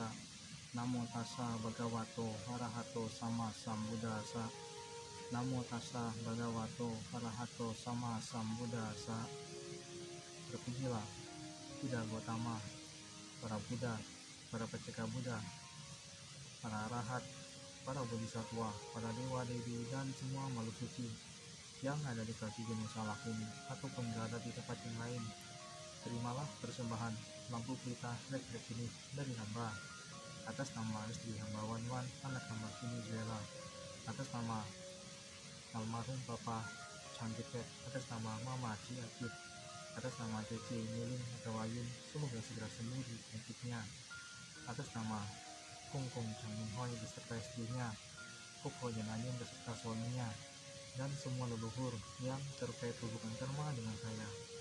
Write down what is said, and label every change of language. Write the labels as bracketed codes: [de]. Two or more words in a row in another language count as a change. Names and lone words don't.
[pi] Namo tassa bhagavato arahato sama sambuddhassa. Namo tassa bhagavato arahato sama sambuddhassa. [id] Terpujilah Buddha Gautama, para Buddha, para pencipta Buddha, para arahat, para bodhisattva, para dewa dewi dan semua makhluk suci yang ada di kaki Gunung Salakuni ataupun berada di tempat yang lain. Terimalah persembahan lampu pita elektrik ini dari hamba atas nama istri hamba Wan, anak hamba Venezuela, atas nama almarhum Papa Cantiket, atas nama Mama Ciakit, atas nama Cece Miling atau Ayun, semoga segera sembuh di penyakitnya, atas nama Kungkung Changmin Hoi beserta istrinya, Koko Jananyun beserta suaminya, dan semua leluhur yang terkait hubungan karma dengan saya.